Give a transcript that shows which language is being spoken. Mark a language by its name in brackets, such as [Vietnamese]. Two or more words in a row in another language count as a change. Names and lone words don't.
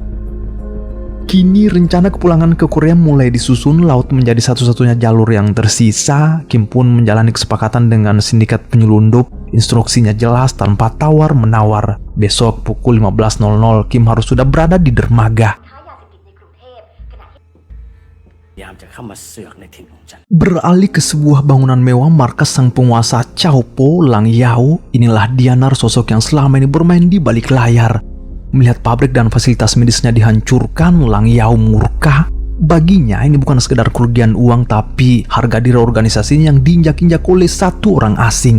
[Indonesian] Kini rencana kepulangan ke Korea mulai disusun. Laut menjadi satu-satunya jalur yang tersisa. Kim pun menjalani kesepakatan dengan sindikat penyelundup. Instruksinya jelas tanpa tawar-menawar. Besok pukul 15.00 Kim harus sudah berada di dermaga. [Thai] ยามจะเข้ามาเสือกในถิ่นของฉัน [Indonesian] Beralih ke sebuah bangunan mewah markas sang penguasa Cao Po Lang Yao, inilah Dianar, sosok yang selama ini bermain di balik layar. Melihat pabrik dan fasilitas medisnya dihancurkan, Lang Yao murka. Baginya ini bukan sekedar kerugian uang, tapi harga diri organisasinya yang diinjak-injak oleh satu orang asing.